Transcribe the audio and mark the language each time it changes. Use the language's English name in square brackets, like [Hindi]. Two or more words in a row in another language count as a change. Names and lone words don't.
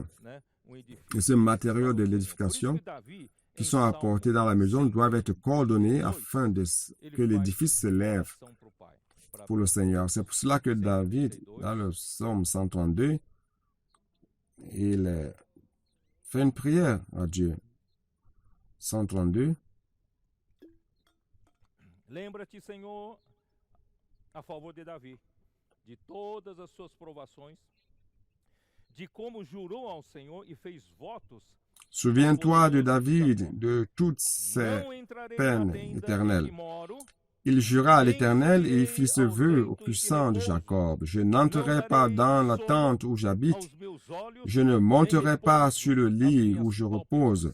[French] Et ces matériaux de l'édification qui sont apportés dans la maison doivent être coordonnés afin que l'édifice s'élève pour le Seigneur. C'est pour cela que David, dans le psaume 132, il fait une prière à Dieu. 132. [Portuguese] Lembra-te, Senhor, a favor de Davi, de todas as suas provações, de como jurou ao Senhor e fez votos. [French] Souviens-toi de David, de toutes ses peines éternelles. Il jura à l'Éternel et il fit ce vœu au puissant de Jacob. Je n'entrerai pas dans la tente où j'habite. Je ne monterai pas sur le lit où je repose.